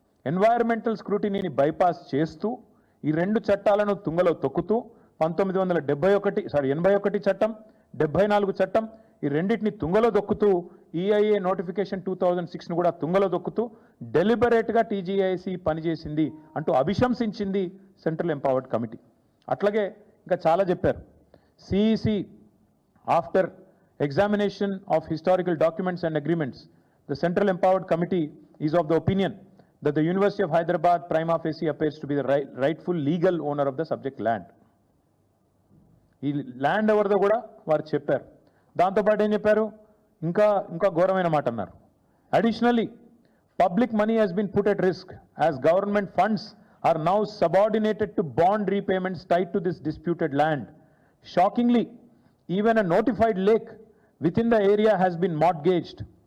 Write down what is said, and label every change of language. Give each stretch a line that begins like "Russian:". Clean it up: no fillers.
Telugu: Environmental స్క్రూటినీని bypass చేస్తూ ఈ 2 చట్టాలను తుంగలో తొక్కుతూ 1981 చట్టం, 74 చట్టం, ఈ రెండింటిని తుంగలో దొక్కుతూ ఈఐఏ నోటిఫికేషన్ 2006ను కూడా తుంగలో దొక్కుతూ డెలిబరేట్గా టీజీఐసీ పనిచేసింది అంటూ అభిశంసించింది సెంట్రల్ ఎంపవర్డ్ కమిటీ. అట్లాగే ఇంకా చాలా చెప్పారు.
English: CEC after examination of historical documents and agreements, the central empowered committee is of the opinion that the University of Hyderabad prima facie appears to be the rightful legal owner of the subject land.
Telugu: ఈ land ఎవరిదో కూడా వారు చెప్పారు. దాంతోపాటు ఏం చెప్పారు, ఇంకా ఘోరమైన మాట అన్నారు.
English: Additionally public money has been put at risk as government funds are now subordinated to bond repayments tied to this disputed land. Shockingly even a notified lake within the area has been mortgaged.